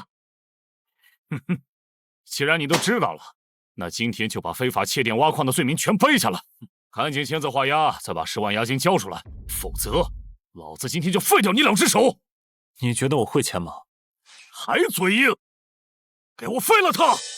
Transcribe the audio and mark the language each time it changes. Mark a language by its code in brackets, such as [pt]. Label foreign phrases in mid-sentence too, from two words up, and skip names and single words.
[zh] 哼哼，既然你都知道了，那今天就把非法窃电挖矿的罪名全背下了，赶緊签字画押，再把10万押金交出来，否則老子今天就廢掉你2隻手。你覺得我會簽嗎？還嘴硬，給我廢了他！